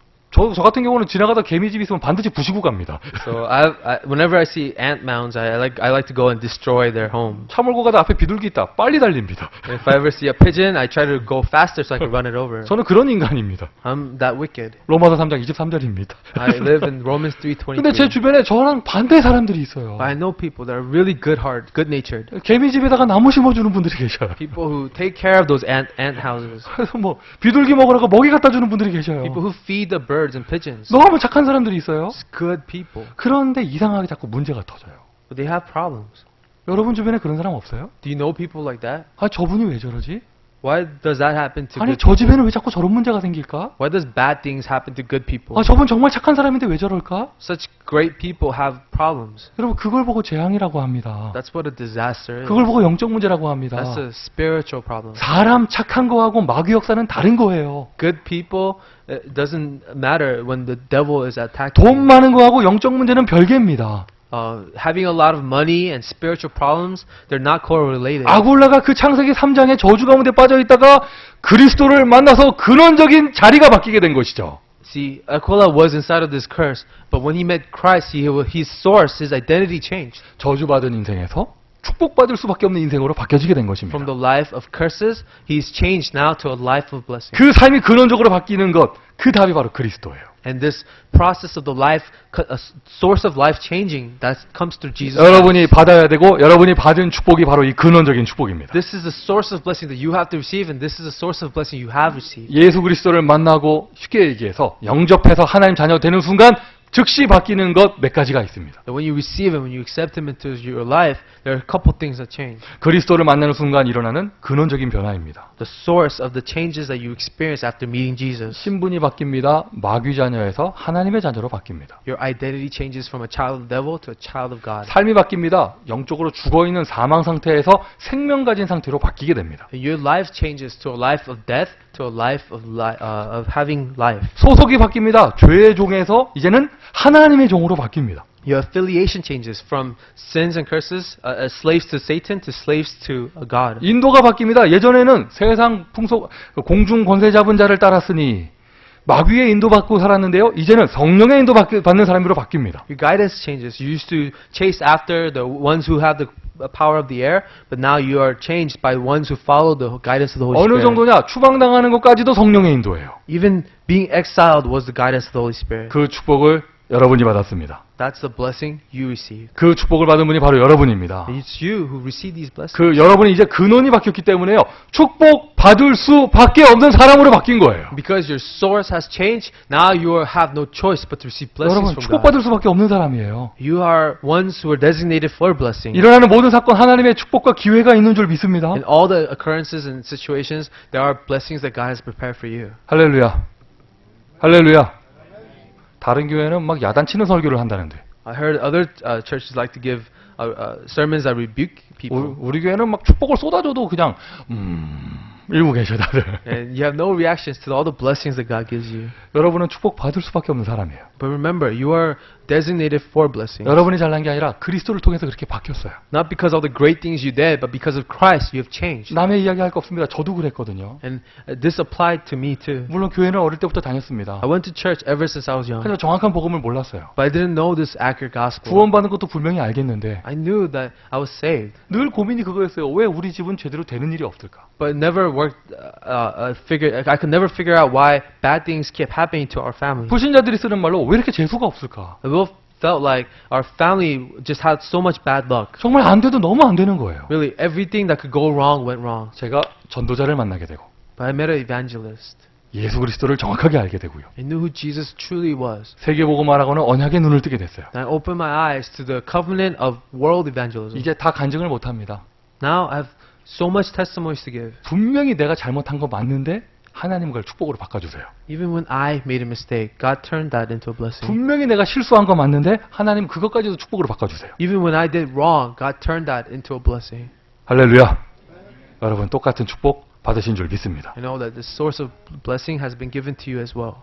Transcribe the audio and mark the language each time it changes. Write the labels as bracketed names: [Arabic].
[Korean] 저 같은 경우는 지나가다 개미집 있으면 반드시 부시고 갑니다. [English] So whenever I see ant mounds, I like to go and destroy their home. [Korean] 차 몰고 가다 앞에 비둘기 있다. 빨리 달립니다. [English] And if I ever see a pigeon, I try to go faster so I can run it over. [Korean] 저는 그런 인간입니다. [English] I'm that wicked. [Korean] 로마서 3장 23절입니다. [English] I live in Romans [Korean] 근데 제 [English] 3:23. [Korean] 주변에 저랑 반대 사람들이 있어요. [English] But I know people that are really good-hearted, good-natured. [Korean] 개미집에다가 나무 심어주는 분들이 계셔요. [English] People who take care of those ant houses. [Korean] 그래서 뭐 비둘기 먹으라고 먹이 갖다 주는 분들이 계셔요. [English] People who feed the birds and pigeons. [Korean] 너무 착한 사람들이 있어요. [English] It's good people. [Korean] 그런데 이상하게 자꾸 문제가 터져요. [English] But they have problems. [Korean] 여러분 주변에 그런 사람 없어요? [English] Do you know people like that? [Korean] 아, 저분이 왜 저러지? [English] Why does that happen to [Korean] 아니, 저 [English] people? [Korean] 집에는 왜 자꾸 저런 문제가 생길까? [English] Why does bad things happen to good people? [Korean] 아, 저분 정말 착한 사람인데 왜 저럴까? [English] Such great people have problems. [Korean] 여러분, 그걸 보고 재앙이라고 합니다. [English] That's what a disaster is. [Korean] 그걸 보고 영적 문제라고 합니다. [English] That's a spiritual problem. [Korean] 사람 착한 거하고 마귀 역사는 다른 거예요. [English] Good people, it doesn't matter when the devil is attacking. [Korean] 돈 많은 거하고 영적 문제는 별개입니다. [English] Having a lot of money and spiritual problems, they're not correlated. [Korean] 아굴라가 그 창세기 3장의 저주 가운데 빠져 있다가 그리스도를 만나서 근원적인 자리가 바뀌게 된 것이죠. [English] See, Aquila was inside of this curse, but when he met Christ, his source, his identity changed. [Korean] 저주받은 인생에서 축복받을 수밖에 없는 인생으로 바뀌어지게 된 것입니다. [English] From the life of curses, he's changed now to a life of blessing. [Korean] 그 삶이 근원적으로 바뀌는 것, 그 답이 바로 그리스도예요. [English] And this process of the life, a source of life changing, that comes through Jesus. [Korean] 여러분이 받아야 되고 여러분이 받은 축복이 바로 이 근원적인 축복입니다. [English] This is the source of blessing that you have to receive, and this is the source of blessing you have received. [Korean] 예수 그리스도를 만나고 쉽게 얘기해서 영접해서 하나님 자녀 되는 순간 즉시 바뀌는 것 몇 가지가 있습니다. [English] That when you receive Him, when you accept Him into your life, there are a couple things that change. [Korean] 그리스도를 만나는 순간 일어나는 근원적인 변화입니다. [English] The source of the changes that you experience after meeting Jesus. [Korean] 신분이 바뀝니다. 마귀 자녀에서 하나님의 자녀로 바뀝니다. [English] Your identity changes from a child of the devil to a child of God. [Korean] 삶이 바뀝니다. 영적으로 죽어있는 사망 상태에서 생명 가진 상태로 바뀌게 됩니다. [English] And your life changes to a life of death to a life of having life. [Korean] 소속이 바뀝니다. 죄의 종에서 이제는 하나님의 종으로 바뀝니다. [English] Your affiliation changes from sins and curses, as slaves to Satan, to slaves to God. [Korean] 인도가 바뀝니다. 예전에는 세상 풍속 공중 권세 잡은 자를 따랐으니 마귀의 인도받고 살았는데요. 이제는 성령의 인도받는 사람으로 바뀝니다. [English] Your guidance changes. You used to chase after the ones who have the power of the air, but now you are changed by ones who follow the guidance of the Holy [Korean] 어느 [English] Spirit. [Korean] 정도냐? 추방당하는 것까지도 성령의 인도예요. [English] Even being exiled was the guidance of the Holy Spirit. [Korean] 그 축복을 여러분이 받았습니다. [English] That's the blessing you received. [Korean] 그 축복을 받은 분이 바로 여러분입니다. [English] And it's you who receive these blessings. [Korean] 그 여러분이 이제 근원이 바뀌었기 때문에요. 축복 받을 수밖에 없는 사람으로 바뀐 거예요. [English] Because your source has changed, now you have no choice but to receive blessings [Korean] 여러분 [English] from [Korean] 축복 받을 수밖에 없는 사람이에요. [English] You are ones who are designated for blessing. [Korean] 일어나는 모든 사건 하나님의 축복과 기회가 있는 줄 믿습니다. [English] In all the occurrences and situations, there are blessings that God has prepared for you. [Korean] 할렐루야. 할렐루야. 다른 교회는 막 야단치는 설교를 한다는데 [English] I heard other churches like to give sermons that rebuke people. [Korean] 우리 교회는 막 축복을 쏟아줘도 그냥 이러고 계셔 다들. [English] And you have no reactions to all the blessings that God gives you. [Korean] 여러분은 축복 받을 수밖에 없는 사람이에요. [English] But remember, you are designated for blessings. [Korean] 여러분이 잘난 게 아니라 그리스도를 통해서 그렇게 바뀌었어요. [English] Not because of the great things you did, but because of Christ, you have changed. [Korean] 남의 이야기 할 거 없습니다. 저도 그랬거든요. [English] And this applied to me too. [Korean] 물론 교회는 어릴 때부터 다녔습니다. [English] I went to church ever since I was young, [Korean] 그래서 정확한 복음을 몰랐어요. [English] but I didn't know this accurate gospel. [Korean] 구원받는 것도 분명히 알겠는데 [English] I knew that I was saved, [Korean] 늘 고민이 그거였어요. 왜 우리 집은 제대로 되는 일이 없을까? [English] but it never worked. I could never figure out why bad things kept happening to our family. [Korean] 불신자들이 쓰는 말로 왜 이렇게 재수가 없을까? [English] We both felt like our family just had so much bad luck. [Korean] 정말 안 돼도 너무 안 되는 거예요. [English] Really, everything that could go wrong went wrong. [Korean] 제가 전도자를 만나게 되고 [English] But I met an evangelist. [Korean] 예수 그리스도를 정확하게 알게 되고요. [English] I knew who Jesus truly was. [Korean] 세계복음화라고는 언약의 눈을 뜨게 됐어요. [English] And I opened my eyes to the covenant of world evangelism. [Korean] 이제 다 간증을 못합니다. [English] Now I have so much testimonies to give. [Korean] 분명히 내가 잘못한 거 맞는데 하나님 그걸 축복으로 바꿔주세요. [English] Even when I made a mistake, God turned that into a blessing. [Korean] 분명히 내가 실수한 거 맞는데 하나님 그것까지도 축복으로 바꿔주세요. [English] Even when I did wrong, God turned that into a blessing. [Korean] 할렐루야. 여러분 똑같은 축복 받으신 줄 믿습니다. [English] I know that the source of blessing has been given to you as well.